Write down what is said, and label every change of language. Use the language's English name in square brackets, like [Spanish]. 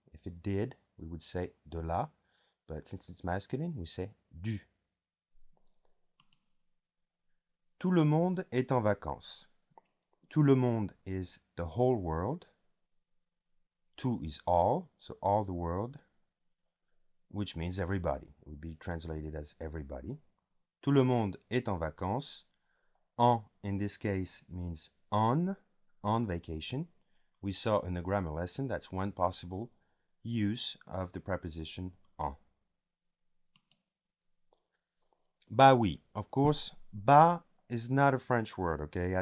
[English] If it did, we would say de la, but since it's masculine, we say du. [French] Tout le monde est en vacances. [English] Tout le monde is the whole world. Tout is all, so all the world, which means everybody. It would be translated as everybody. [French] Tout le monde est en vacances. [English] En, in this case, means on vacation. We saw in the grammar lesson that's one possible use of the preposition en. Bah oui, of course, bah is not a French word, okay?